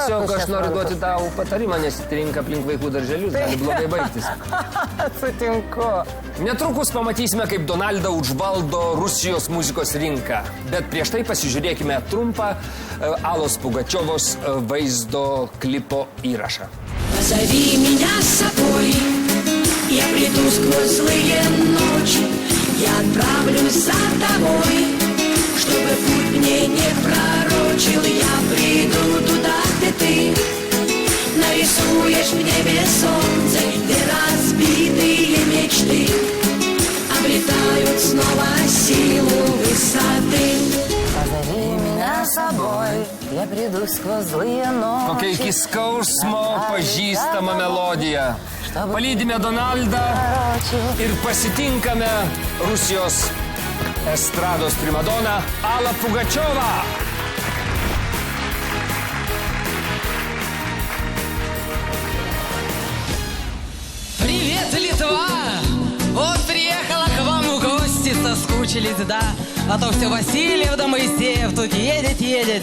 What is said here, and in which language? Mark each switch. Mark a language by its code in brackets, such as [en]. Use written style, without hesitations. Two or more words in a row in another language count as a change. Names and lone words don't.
[lt] Tiesiog aš noriu duoti tau patarimą, nes trinka aplink vaikų darželius, gali blogai baigtis. Sutinku. Netrukus pamatysime, kaip Donalda užvaldo Rusijos muzikos rinką. Bet prieš tai pasižiūrėkime trumpą Alos Pugačiovos vaizdo klipo įrašą. [ru] Позови меня с собой, я приду сквозь злые ночи, я отправлюсь за тобой, чтобы путь мне не пророчил, я приду туда, где ты нарисуешь в небе солнце, где разбитые мечты обретают снова силу высоты. Позови меня с собой, я приду сквозь злые ночи. [lt] Kokia iki skausmo pažįstama melodija. Palydime Donaldą ir pasitinkame Rusijos estrados primadoną Alą Pugačiovą. [ru] Привет, Литва! Вот приехала к вам в гости, соскучились, да? А то все Васильев да Моисеев тут едет.